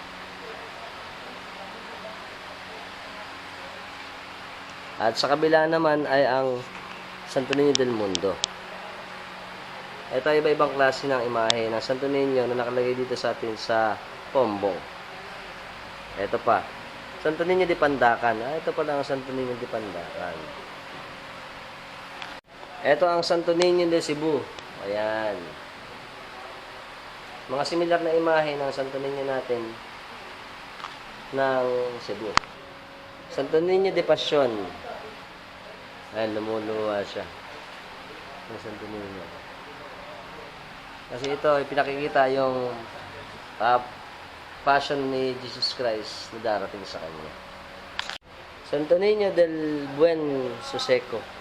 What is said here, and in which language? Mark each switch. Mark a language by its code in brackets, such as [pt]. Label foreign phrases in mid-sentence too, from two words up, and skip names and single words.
[tl] At sa kabila naman ay ang Santo Niño del Mundo. Ito ay iba-ibang klase ng imahe ng Santo Niño na nakalagay dito sa atin sa Pombong. Ito pa. Santo Niño de Pandacan. Ito pala ang Santo Niño de Pandacan. Ito ang Santo Niño de Cebu. Ayan. Mga similar na imahe ng Santo Niño natin ng Cebu. Santo Niño de Passion. Ayan, lumuluwa siya. Ng Santo Niño. Kasi ito, pinakikita yung passion ni Jesus Christ na darating sa kanya. Santo Niño del Buen Suseco.